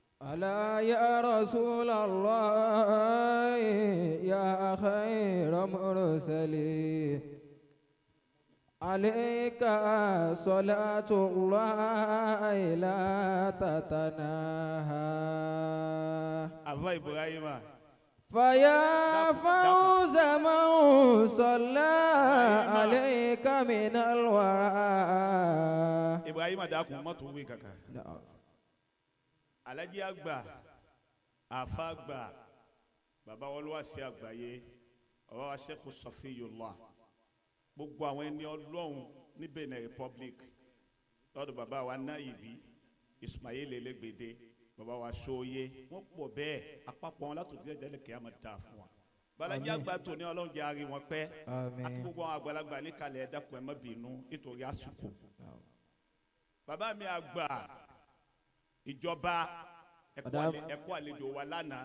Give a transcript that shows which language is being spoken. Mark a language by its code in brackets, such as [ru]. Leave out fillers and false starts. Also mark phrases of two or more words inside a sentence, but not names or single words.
[ar] ألا يا رسول الله يا خير مرسلين عليك صلاة الله لا تتناهى أبا إبراهيم فيا فوز من صلى عليك من الورى [ha] إبراهيم داكو ما توي كاكا [yo] Alhaji Agba Afa Agba Baba Olúwaṣe àgbáyé ọ̀rọ̀ Sheikh Safiyullah gbogbo àwọn ẹni Ọlọ́run ní Benin Republic lọ́dọ̀ bàbá wa Naija Ismail Elegbede bàbá wa Soye wọ́n pọ̀ bẹ́ẹ̀ àpapọ̀ wọn látòkè jẹ́jẹ́ lẹ́kẹ̀ẹ́ àmọ́ dáa fún wa Alhaji Agba tó ní Ọlọ́run jẹ́ àárín wọn pẹ́ àti gbogbo àwọn àgbàlagbà ní kalẹ̀ ẹ̀dàkùn ẹ̀ má bínú nítorí àsìkò bàbá mi àgbà ìjọba ẹ̀kọ́ àlejò wa lánàá